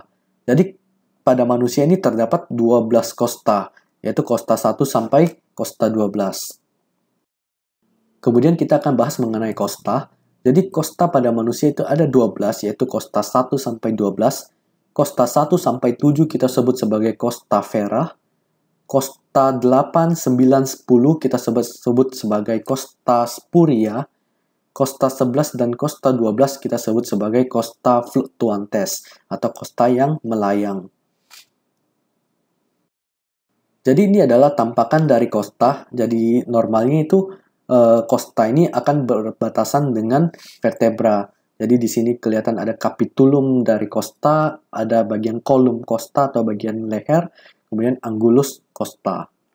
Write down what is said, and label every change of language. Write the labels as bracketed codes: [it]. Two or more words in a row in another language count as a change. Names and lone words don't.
[id] Jadi pada manusia ini terdapat 12 costa, yaitu costa 1 sampai costa 12. Kemudian kita akan bahas mengenai costa. Jadi costa pada manusia itu ada 12, yaitu costa 1 sampai 12. Costa 1 sampai 7 kita sebut sebagai costa vera. Costa 8, 9, 10 kita sebut sebagai costa spuria. Costa 11 dan costa 12 kita sebut sebagai costa fluctuantes atau costa yang melayang. Jadi ini adalah tampakan dari costa. Jadi normalnya itu costa ini akan berbatasan dengan vertebra. Jadi di sini kelihatan ada capitulum dari costa, ada bagian kolum costa atau bagian leher, kemudian angulus costa.